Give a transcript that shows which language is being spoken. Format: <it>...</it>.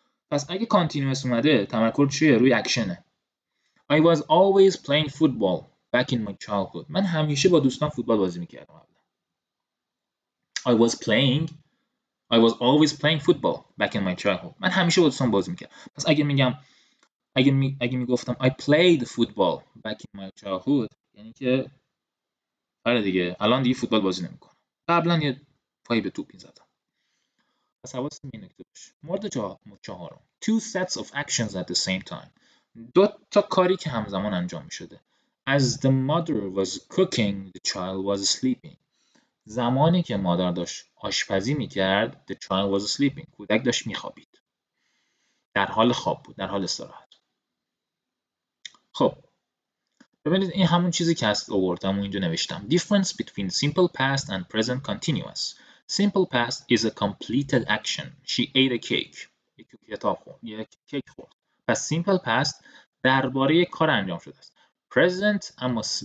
<fa>پس اگه continuous اومده تمرکز چیه؟ روی اکشنه.</fa> <en>I was always playing football back in my childhood.</en> <fa>من همیشه با دوستان فوتبال بازی میکردم.</fa> <en>I was always playing football back in my childhood.</en> <fa>من همیشه با دوستان بازی میکردم. پس اگه میگفتم I played football back in my childhood یعنی که آره دیگه الان دیگه فوتبال بازی نمیکنم. قبلا یه پایی به توپ میزدم. پس حواستون به این نکته باشه. مورد چهارم.</fa> <en>Two sets of actions at the same time.</en> <fa>دو تا کاری که همزمان انجام میشده.</fa> <en>As the mother was cooking, the child was sleeping.</en> <fa>زمانی که مادر داشت آشپزی میکرد the child was sleeping. کودک داشت میخوابید. در حال خواب بود، در حال استراحت. خب ببینید این همون چیزی که هست آوردم و اینجا نوشتم.</fa> <en>Difference between simple past and present continuous. Simple past is a completed action. She ate a cake. یک کیک خورد.</en> <fa>پس simple past درباره یک کار انجام شده است. Present اما</fa>